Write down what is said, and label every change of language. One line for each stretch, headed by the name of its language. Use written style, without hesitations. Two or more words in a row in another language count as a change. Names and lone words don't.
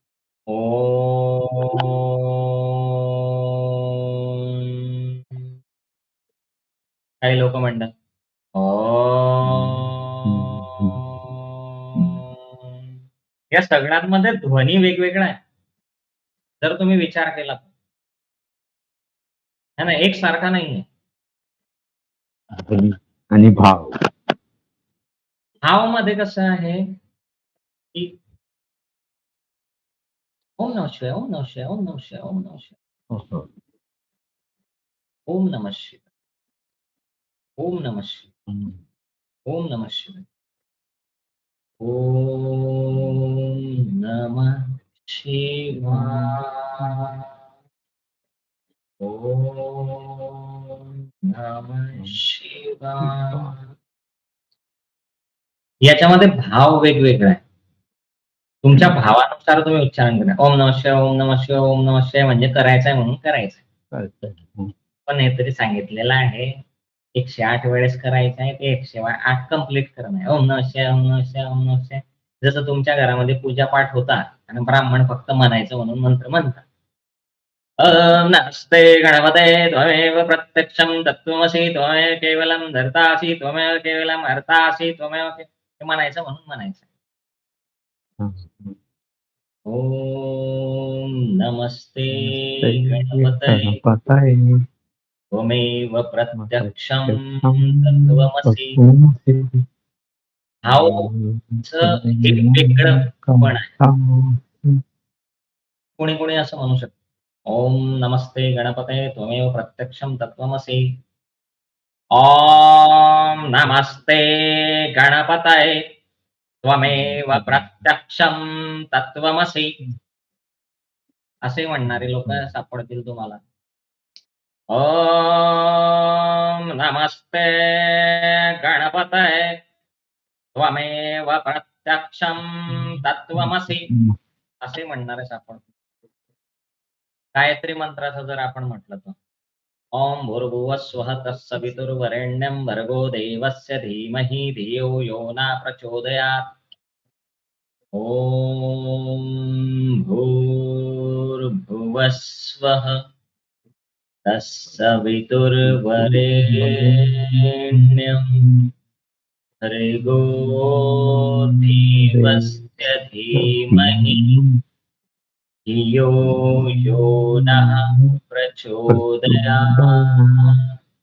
Marathi: काही लोक म्हणतात या सगळ्यांमध्ये ध्वनी वेगवेगळा आहे. जर तुम्ही विचार केला
Hindi: है ना,
Marathi: एकसारखा नाहीये. आणि भाव भावमध्ये कसं आहे की
Sanskrit: ओम नमः शिवाय, ओम नमः शिवाय, ओम नमः शिवाय, ओम नमः शिवाय, ओम नमः शिवाय, ओम नमः शिवाय, ओम नमः शिवाय, ओम नमः शिवाय, ओम नमः शिवाय.
Marathi: याच्यामध्ये भाव वेगवेगळा आहे. तुमच्या भावानुसार तुम्ही उच्चारण करा.
Sanskrit: ओम नमः शिवाय, ओम नमः शिवाय, ओम नमः शिवाय
Marathi: म्हणजे करायचंय म्हणून करायचंय. पण हे तरी सांगितलेलं आहे 108 वेळेस करायचं आहे, ते 108 कंप्लीट करणं आहे.
Sanskrit: ओम नमः शिवाय, ओम नमः शिवाय, ओम नमः शिवाय.
Marathi: जसं तुमच्या घरामध्ये पूजापाठ होता आणि ब्राह्मण फक्त म्हणायचं म्हणून मंत्र म्हणतात.
Sanskrit: ओम नमस्ते गणपते त्वमेव प्रत्यक्षं तत्त्वमसि त्वमेव केवलं धर्तासि त्वमेव केवलं हर्तासि त्वमेव
Marathi: हे म्हणायचं म्हणून म्हणायचं.
Sanskrit: ओम नमस्ते गणपतये त्वमेव प्रत्यक्षं तत्त्वमसि.
Marathi: भावचं एक वेगळं पण आहे. कोणी कोणी असं म्हणू शकतं
Sanskrit: ओम नमस्ते गणपतये त्वमेव प्रत्यक्षं तत्त्वमसि. ओम नमस्ते गणपतये त्वमेव प्रत्यक्षं तत्त्वमसि.
Marathi: असे म्हणणारे लोक सापडतील तुम्हाला.
Sanskrit: ओम नमस्ते गणपतये त्वमेव प्रत्यक्षं तत्त्वमसि
Marathi: असे म्हणणारे सापडतील. गायत्री मंत्राचं जर आपण म्हटलं तर
Sanskrit: ओम भूर्भुवः स्वः तत्सवितुर्वरेण्यं भर्गो देवस्य धीमहि धियो यो न प्रचोदयात्. ओम भूर्भुवः स्वः तत्सवितुर्वरेण्यं भर्गो देवस्य धीमहि धियो यो नः प्रचोदयात्.